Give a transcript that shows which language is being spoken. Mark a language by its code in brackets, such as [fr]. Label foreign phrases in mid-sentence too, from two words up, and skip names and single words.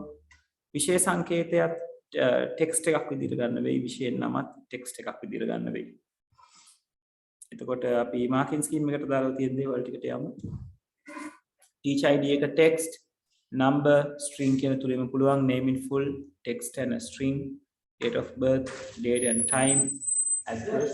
[si] විශේෂ සංකේතයත් text එකක් විදිහට ගන්න වෙයි. විශේෂ නමත් text එකක් විදිහට ගන්න වෙයි. එතකොට අපි [en] marking scheme [si] එකට දාලා තියෙන දේවල් ටිකට යමු. [en] each id එක text, number, string [si] කියන තුනෙම පුළුවන්. [en] name in full, text and a string, date of birth, date and time, address.